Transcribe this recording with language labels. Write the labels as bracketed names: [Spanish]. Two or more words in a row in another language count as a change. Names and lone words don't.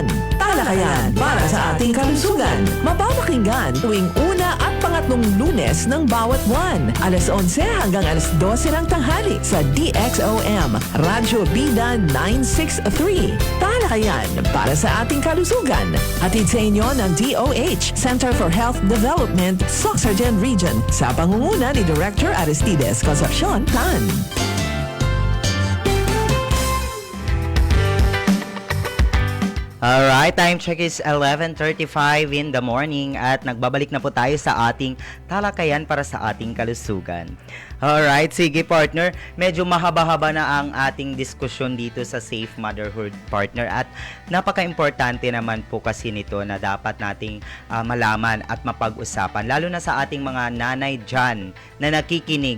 [Filipino] Talakayan para sa ating kalusugan. Mapapakinggan tuwing una at pangatlong Lunes ng bawat buwan. Alas 11 hanggang alas 12 ng tanghali sa DXOM, Radyo Bida 963. Talakayan para sa ating kalusugan. Hatid sa inyo ng DOH, Center for Health Development, Sorsogon Region, sa pangunguna ni Director Aristides Concepcion Tan. [English] Alright, time check is 11:35 in the morning [Filipino] at nagbabalik na po tayo sa ating talakayan para sa ating kalusugan. Alright, sige partner, medyo mahaba-haba na ang ating diskusyon dito sa Safe Motherhood, partner, at napaka-importante naman po kasi nito na dapat nating malaman at mapag-usapan, lalo na sa ating mga nanay dyan na nakikinig.